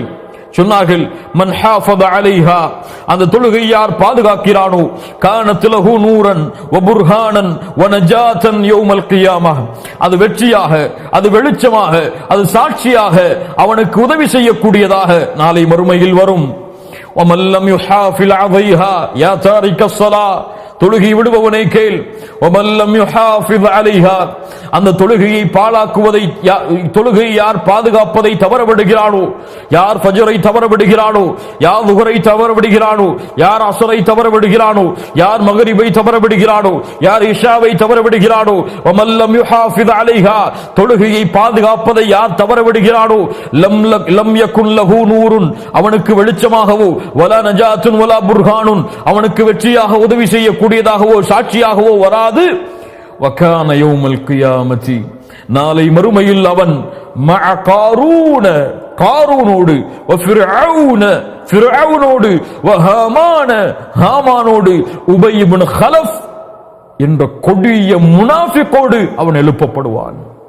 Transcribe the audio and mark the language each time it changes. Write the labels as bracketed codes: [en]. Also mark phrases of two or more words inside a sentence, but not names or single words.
[ta] சொன்னார்கள், [ar] من حافظ عليها, [ta] அந்த தொழுகை யார் பாதுகாக்கிறானோ, [ar] كانت له نورا و برهانا و نجاة يوم القيامة, [ta] அது வெற்றியாக, அது வெளிச்சமாக, அது சாட்சியாக அவனுக்கு உதவி செய்யக்கூடியதாக நாளை மறுமையில் வரும். [ar] وَمَنْ لَمْ يُحَافِظْ عَلَيْهَا يَا تَارِكَ الصَّلَاةِ, [ta] தொழுகை விடுபவனை கேள். [ar] وَمَنْ لَمْ يُحَافِظْ عَلَيْهَا, [ta] அந்த தொழுகையை பாழாக்குவதை, தொழுகையை யார் பாதுகாப்பதை தவறவிடுகிறானோ, யார் ஃபஜ்ரை தவறவிடுகிறானோ, யார் லுஹரை தவறவிடுகிறானோ, யார் அஸ்ரை தவறவிடுகிறானோ, யார் மக்ரிபை தவறவிடுகிறானோ, யார் இஷாவை தவறவிடுகிறானோ, [ar] وَمَنْ لَمْ يُحَافِظْ عَلَيْهَا, [ta] தொழுகையை பாதுகாப்பதை யார் தவறவிடுகிறானோ, [ar] لم يكن له نور, [ta] அவனுக்கு வெளிச்சமாகவோ, [ar] ولا نجاة ولا برهان, [ta] அவனுக்கு வெற்றியாக உதவி செய்யக்கூடியதாகவோ சாட்சியாகவோ வராது. [ar] وكان يوم القيامة, [ta] நாளை மறுமையில் அவன் மஅ காரூன, காரூனோடு, வ ஃபிர்அவுன, ஃபிர்அவுனோடு, வ ஹாமான, ஹாமானோடு, உபை இப்னு கலஃப் என்ற கொடிய முனாஃபிகோடு அவன் எழுப்பப்படுவான்.